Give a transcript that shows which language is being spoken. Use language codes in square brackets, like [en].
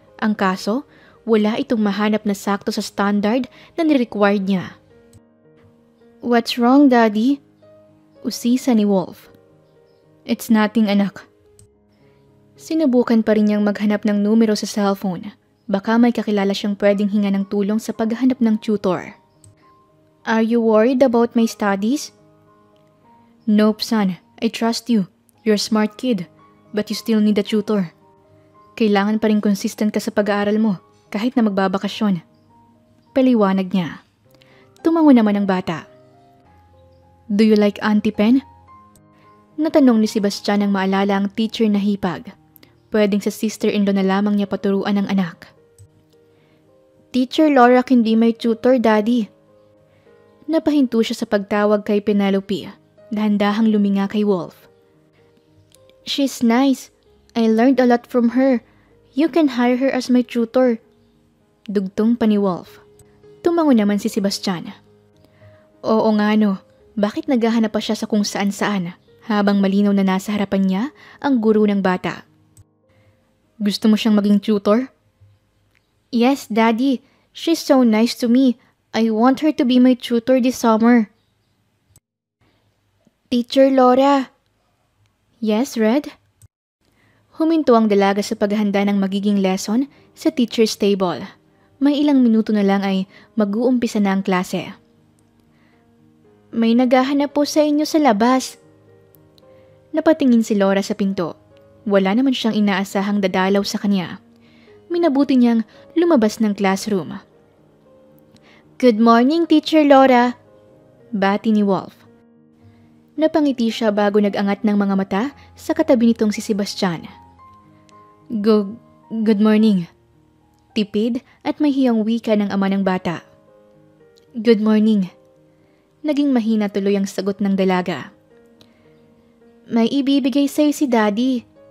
[tl] Ang kaso, wala itong mahanap na sakto sa standard na nirequired niya. [en] "What's wrong, Daddy?" [tl] Usisa ni Wolf. [en] "It's nothing, [tl] anak." Sinubukan pa rin niyang maghanap ng numero sa cellphone. Baka may kakilala siyang pwedeng hinga ng tulong sa paghahanap ng tutor. [en] "Are you worried about my studies?" "Nope, son. I trust you. You're a smart kid, but you still need a tutor. [tl] Kailangan pa rin consistent ka sa pag-aaral mo, kahit na magbabakasyon." Paliwanag niya. Tumango naman ang bata. [en] "Do you like Auntie Pen?" [tl] Natanong ni Sebastian nang maalala ang teacher na hipag. Pwedeng sa sister-in-law na lamang niya paturuan ang anak. [en] "Teacher Laura can be my tutor, Daddy." [tl] Napahinto siya sa pagtawag kay Penelope. Dahan-dahang luminga kay Wolf. [en] "She's nice. I learned a lot from her. You can hire her as my tutor." [tl] Dugtong pa ni Wolf. Tumango naman si Sebastian. Oo nga no, bakit naghahanap pa siya sa kung saan-saan habang malinaw na nasa harapan niya ang guro ng bata? "Gusto mo siyang maging tutor?" [en] "Yes, Daddy. She's so nice to me. I want her to be my tutor this summer." "Teacher Laura." "Yes, Red?" [tl] Huminto ang dalaga sa paghahanda ng magiging lesson sa teacher's table. May ilang minuto na lang ay mag-uumpisa na ang klase. "May naghahanap po sa inyo sa labas." Napatingin si Laura sa pinto. Wala naman siyang inaasahang dadalaw sa kanya. Minabuti niyang lumabas ng classroom. [en] "Good morning, Teacher Laura." [tl] Bati ni Wolf. Napangiti siya bago nag-angat ng mga mata sa katabi nitong si Sebastian. [en] Good morning." [tl] Tipid at may hiyang wika ng ama ng bata. "Good morning." Naging mahina tuloy ang sagot ng dalaga. "May ibibigay sa'yo si Daddy."